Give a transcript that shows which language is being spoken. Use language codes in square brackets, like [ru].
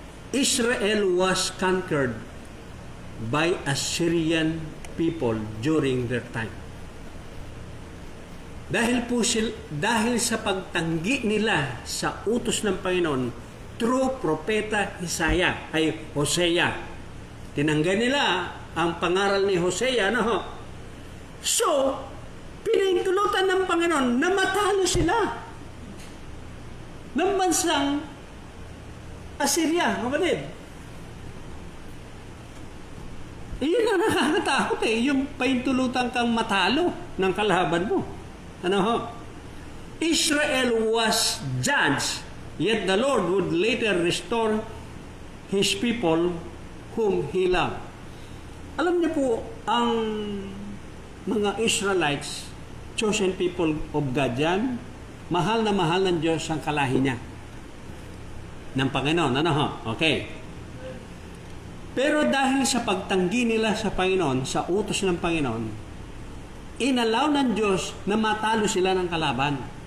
[en] Israel was conquered by Assyrian people during their time. [tl] Dahil sa pagtanggi nila sa utos ng Panginoon through propeta Hosea. Tinanggan nila ang pangaral ni Hosea, no? So, pinahintulutan ng Panginoon na matalo sila ng bansang Assyria, kapatid. Iyon ang nakakatakot yung pahintulutan kang matalo ng kalaban mo. Ano ho? [en] Israel was judged, yet the Lord would later restore His people whom He loved. [tl] Alam niyo po, ang mga Israelites, [en] chosen people of God [tl] yan, mahal na mahal ng Diyos ang kalahi niya. Ng Panginoon. Ano ho? Okay. Pero dahil sa pagtanggi nila sa Panginoon, sa utos ng Panginoon, inalaw ng Diyos na matalo sila ng kalaban.